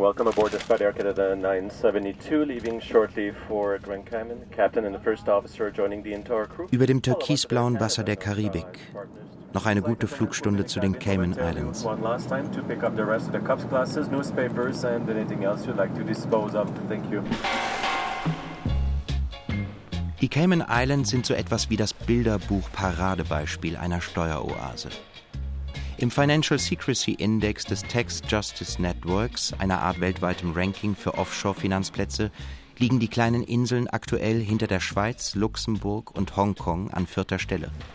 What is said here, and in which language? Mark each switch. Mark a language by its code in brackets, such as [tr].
[en] Welcome aboard the Spider Canada 972, leaving shortly for Grand Cayman. Captain and the first officer joining the entire crew. [de] Über dem türkisblauen Wasser der Karibik. Noch eine gute Flugstunde zu den Cayman Islands. [en] One last time to pick up the rest of the cups, glasses, newspapers and anything else you'd like to dispose of. Thank you. [de] Die Cayman Islands sind so etwas wie das Bilderbuch-Paradebeispiel einer Steueroase. Im Financial Secrecy Index des Tax Justice Networks, einer Art weltweitem Ranking für Offshore-Finanzplätze, liegen die kleinen Inseln aktuell hinter der Schweiz, Luxemburg und Hongkong an vierter Stelle.